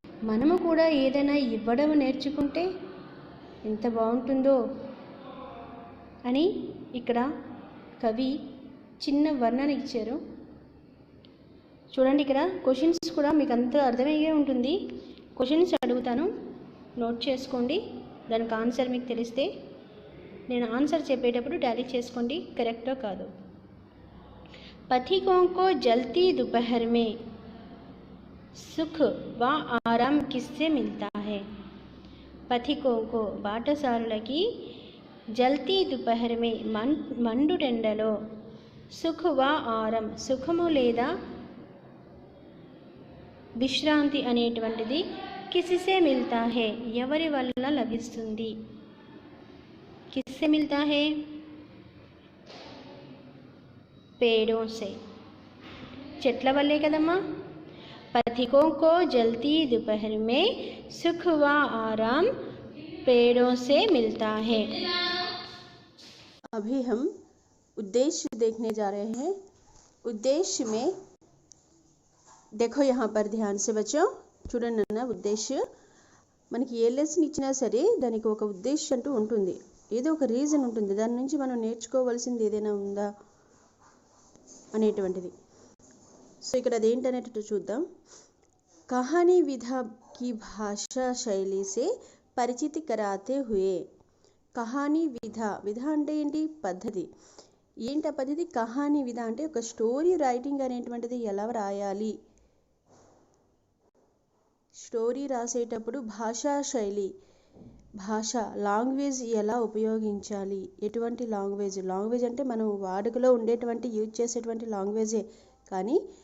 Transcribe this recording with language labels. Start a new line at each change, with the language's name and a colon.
Telugu: మనము కూడా ఏదైనా ఇవ్వడం నేర్చుకుంటే ఎంత బాగుంటుందో అని ఇక్కడ కవి చిన్న వర్ణన ఇచ్చారు. చూడండి, ఇక్కడ క్వశ్చన్స్ కూడా మీకు అంత అర్థమయ్యే ఉంటుంది. క్వశ్చన్స్ అడుగుతాను, నోట్ చేసుకోండి. దానికి ఆన్సర్ మీకు తెలిస్తే నేను ఆన్సర్ చెప్పేటప్పుడు టాలీ చేసుకోండి కరెక్టో కాదో.
Hindi: పథికోं को जलती दोपहर में सुख व आराम किससे मिलता है. పథికోं को
Telugu: బాటసారులకి
Hindi: జల్తీ దుపహర్ మే
Telugu: మండు టెండలో
Hindi: సుఖ్ వ ఆరం
Telugu: సుఖము లేదా విశ్రాంతి అనేటువంటిది
Hindi: కిసిసే మిల్తా హే
Telugu: ఎవరి వల్ల లభిస్తుంది.
Hindi: కిస్సే మిల్తా హే? పేడోं से
Telugu: చెట్ల వల్లే కదమ్మా.
Hindi: పథికోं को जलती दोपहर में सुख व आराम पेड़ों से मिलता है. अभी हम उद्देश्य देखने जा रहे हैं. उद्देश्य में देखो, यहाँ पर ध्यान से बच्चों
Telugu: చూడండి అన్న. ఉద్దేశ్య మనకి ఏ లెసన్ ఇచ్చినా సరే దానికి ఒక ఉద్దేశం అంటూ ఉంటుంది, ఏదో ఒక రీజన్ ఉంటుంది. దాని నుంచి మనం నేర్చుకోవాల్సింది ఏదైనా ఉందా అనేటువంటిది. సో ఇక్కడ అదేంటనేటట్టు చూద్దాం.
Hindi: కహానీ విధా की भाषा शैली से పరిచితి कराते हुए.
Telugu: కహానీ విధ అంటే ఏంటి? పద్ధతి. ఏంటి ఆ పద్ధతి? కహానీ విధ అంటే ఒక స్టోరీ రైటింగ్ అనేటువంటిది ఎలా రాయాలి, స్టోరీ రాసేటప్పుడు భాషా శైలి, భాష లాంగ్వేజ్ ఎలా ఉపయోగించాలి, ఎటువంటి లాంగ్వేజ్ అంటే మనం వాడుకలో ఉండేటువంటి యూజ్ చేసేటువంటి లాంగ్వేజే, కానీ